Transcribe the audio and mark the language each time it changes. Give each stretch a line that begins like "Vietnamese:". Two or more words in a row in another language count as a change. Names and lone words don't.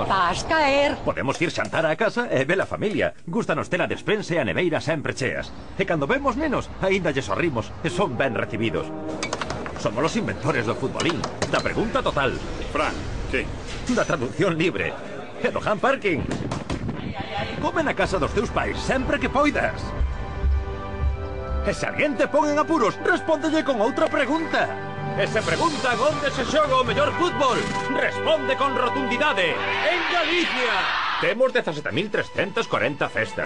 Galician: Vas caer. Podemos ir xantar á casa e ver a familia. Gústanos ter a despensa e a neveira sempre cheas. E cando vemos nenos, aínda lle sorrimos e son ben recibidos. Somos os inventores do futbolín, da pregunta total, Fran, sí. da traducción libre e do
English: hand parking.
Galician: Come na casa dos teus pais sempre que poidas. E se alguén te pon en apuros, respóndelle con outra pregunta. E se preguntan onde se xoga o mellor fútbol, responde con rotundidade. En Galicia! Temos 17.340 festas.